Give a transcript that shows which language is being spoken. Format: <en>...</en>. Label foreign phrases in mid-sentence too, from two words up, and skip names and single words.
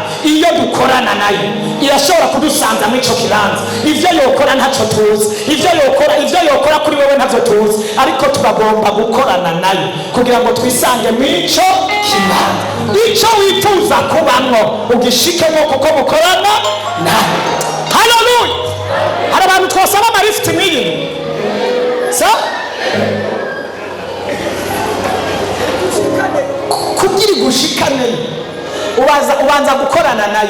<rn>Iyo dukorana nayo irashobora kudusanza muri icyo kibanza. Ibyo yokora ntacyo tuzi, ibyo yokora kuri wowe ntacyo tuzi, ariko turagomba gukorana nayo kugira ngo twisange muri icyo kibanza. Icyo wifuza kubamwo ugishikemo kuko mukorana nayo. Haleluya! Hari abantu twasaba amarifiti nk'iyi kugira gushikane, ubanza gukorana nayo.</rn>